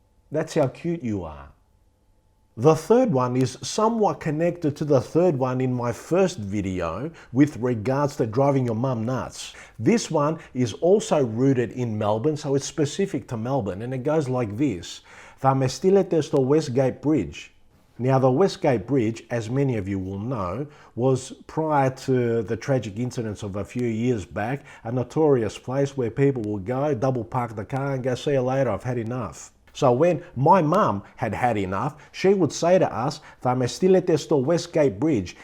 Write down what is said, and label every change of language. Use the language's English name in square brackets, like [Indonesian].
[English] That's how cute you are. The third one is somewhat connected to the third one in my first video with regards to driving your mum nuts. This one is also rooted in Melbourne, so it's specific to Melbourne, and it goes like this. [Greek] Θα με στείλετε στο Westgate Bridge. [English] Now the Westgate Bridge, as many of you will know, was prior to the tragic incidents of a few years back, a notorious place where people would go, double park the car and go, see you later, I've had enough. So when my mum had had enough, she would say to us, [Greek] θα με στείλετε στο Westgate Bridge.